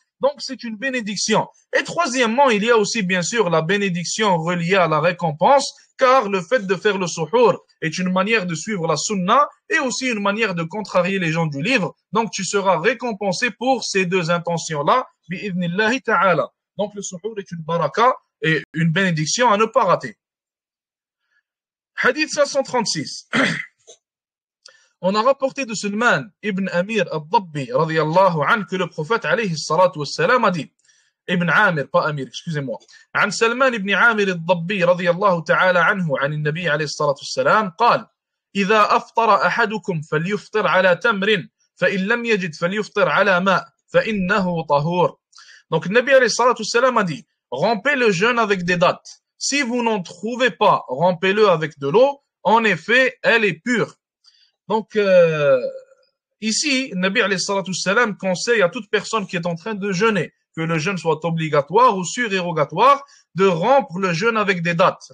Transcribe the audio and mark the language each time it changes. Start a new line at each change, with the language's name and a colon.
French: Donc, c'est une bénédiction. Et troisièmement, il y a aussi, bien sûr, la bénédiction reliée à la récompense, car le fait de faire le suhour est une manière de suivre la sunna et aussi une manière de contrarier les gens du livre. Donc, tu seras récompensé pour ces deux intentions-là, bi'idhnillahi ta'ala. Donc, le suhour est une baraka et une bénédiction à ne pas rater. Hadith 536. On a rapporté de Sulman ibn Amir al-Dabbi, radiyallahu anhu, que le prophète, alayhi salatu wassalam, a dit,
Arabic: ابن عامر pas أمير
French: excusez-moi
Arabic: عن سلمان بن عامر الضبي رضي الله تعالى عنه عن النبي عليه الصلاة والسلام قال إذا أفطر أحدكم فليفطر على تمر فإن لم يجد فليفطر على ماء فإنه طهور.
French: Donc le Nabi
Arabic: عليه الصلاة والسلام
French: a dit, rompez le jeûne avec des dattes. Si vous n'en trouvez pas, rompez-le avec de l'eau. En effet, elle est pure. Donc ici, le Nabi alayhi salatu wassalam conseille à toute personne qui est en train de jeûner, que le jeûne soit obligatoire ou surérogatoire, de rompre le jeûne avec des dates.